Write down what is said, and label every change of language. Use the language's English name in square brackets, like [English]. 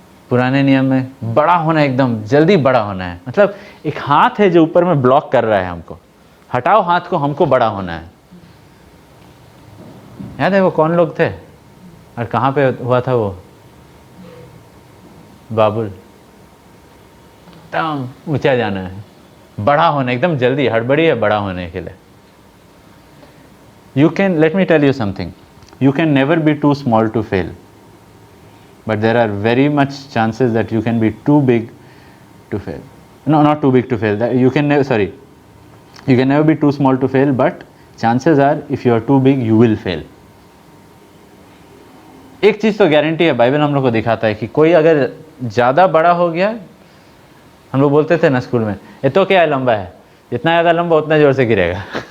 [Hindi] पुराने नियम में बड़ा होना, एकदम जल्दी बड़ा होना है, मतलब एक हाथ है जो ऊपर में ब्लॉक कर रहा है हमको, हटाओ हाथ को, हमको बड़ा होना है। याद है वो कौन लोग थे और कहाँ पे हुआ था वो? बाबुल। एकदम ऊंचा जाना है, बड़ा होना, एकदम जल्दी, हड़बड़ी है बड़ा होने के लिए। [English] You can, let me tell you something, you can never be too small to fail, but there are very much chances that you can be too big to fail. No, not too big to fail, that you can never, sorry, you can never be too small to fail, but chances are if you are too big you will fail. [Hindi] एक चीज़ तो guarantee है, Bible हम लोग को दिखाता है कि कोई अगर ज़्यादा बड़ा हो गया, हम लोग बोलते थे ना स्कूल में, ये तो क्या है, लंबा है, जितना ज़्यादा लंबा उतना ज़ोर से गिरेगा।